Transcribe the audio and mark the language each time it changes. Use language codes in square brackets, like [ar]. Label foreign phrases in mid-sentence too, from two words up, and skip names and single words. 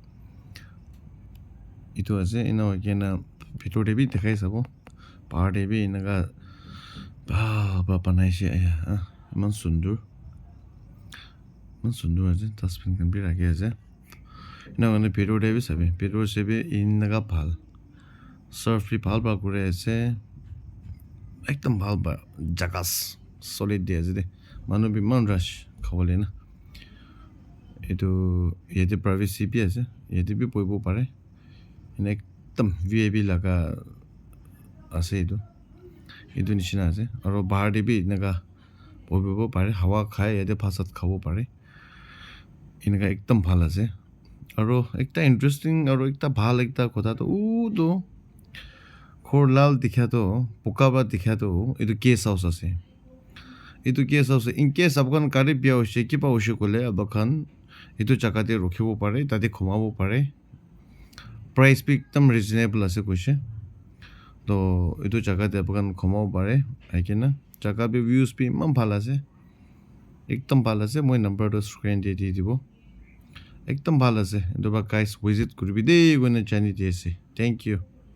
[nag] itu ase ina kena bhitor de bi dikhai sabo bahar de bi inaga ba banaise aya man sundur ase dustbin kan bi rakhi ase ina gane bhitor de bi sabe bhitor se bi inaga bhal surf bi bhal ba kure ase ekdam bhal ba jagas solid de ase de manu bi [en] man rush [nag] khawale na itu yete privacy bi ase yete bi poibo pare ina ekdam vip laga ase itu nishina ase aro bahar de bi naga poibo pare hawa khai yete phasat khabo pare inaga ekdam bhal ase aro ekta interesting aro ekta bhal ekta kotha to to khor lal dikhya to pokaba dikhya to itu [en] guest house [nag] ase itu [en] guest house in case [nag] abkan kare bia hoise kiba hoise kole abkan itu jaga te rokhibo pare tate khumabo pare price bi ekdam reasonable ase koise to itu jaga te abkan khumabo pare aikena jaga bi views bi man bhal ase ekdam bhal ase moi number to screen de di dibo ekdam bhal ase to ba [en] guys visit [nag] kurbi de gone jani di ase [en] thank you